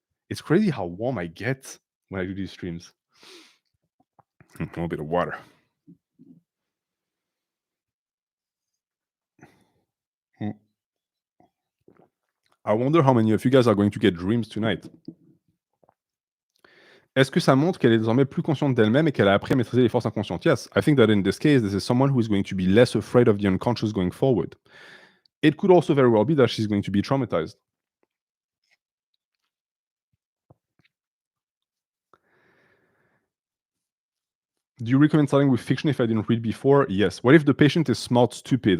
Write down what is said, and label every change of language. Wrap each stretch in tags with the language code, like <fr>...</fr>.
<en>It's crazy how warm I get when I do these streams. A little bit of water. I wonder how many of you guys are going to get dreams tonight.</en> <fr>Est-ce que ça montre qu'elle est désormais plus consciente d'elle-même et qu'elle a appris à maîtriser les forces inconscientes?</fr> <en>Yes, I think that in this case, this is someone who is going to be less afraid of the unconscious going forward. It could also very well be that she's going to be traumatized. Do you recommend starting with fiction if I didn't read before? Yes. What if the patient is smart, stupid?</en>